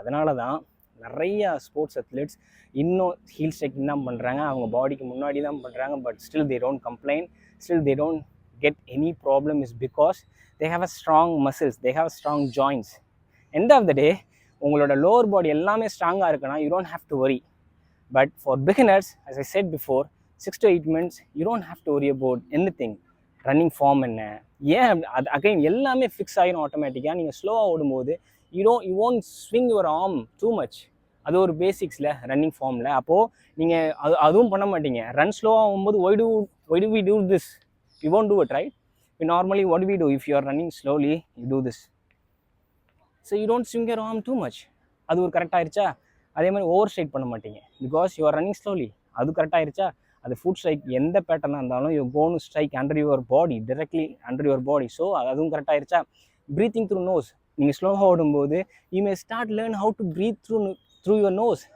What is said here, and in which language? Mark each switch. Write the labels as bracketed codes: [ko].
[ta] அதனால தான் நிறைய ஸ்போர்ட்ஸ் அத்லெட்ஸ் இன்னும் ஹீல் ஸ்ட்ரைக்கிங் தான் பண்ணுறாங்க, அவங்க பாடிக்கு முன்னாடி தான் பண்ணுறாங்க. [en] But still they don't complaint, still they don't get any problem. Is because they have a strong muscles, they have strong joints. [ta] End of the டே உங்களோட லோவர் பாடி எல்லாமே ஸ்ட்ராங்காக இருக்குன்னா [en] You don't have to worry. But for beginners, as I said before, 6 to 8 months, you don't have to worry about anything. [ta] Running form என்ன, ஏன் அது again எல்லாமே fix ஆகிடும் ஆட்டோமேட்டிக்காக. நீங்கள் ஸ்லோவாக ஓடும்போது [en] You won't swing your arm too much. [ta] அது ஒரு பேசிக்ஸில் ரன்னிங் ஃபார்மில். அப்போது நீங்கள் அதுவும் பண்ண மாட்டீங்க. ரன் ஸ்லோவாக ஆகும்போது [en] why do we do this? You won't do it, right? Normally what do we do? If you are running slowly, you do this. So you don't swing your arm too much. [ta] அது ஒரு கரெக்டாகிருச்சா? அதே மாதிரி over strike பண்ண மாட்டீங்க, [en] Because you are running slowly. [ta] அது கரெக்டாகிருச்சா? [en] அது foot strike [ta] எந்த பேட்டர்னாக இருந்தாலும் [en] You gonna strike under your body, directly under your body. [ta] So அதுவும் கரெக்டாகிருச்சா? [en] Breathing through nose. [ta] நீங்கள் ஸ்லோவாக ஓடும்போது [en] You may start learn how to breathe through your nose.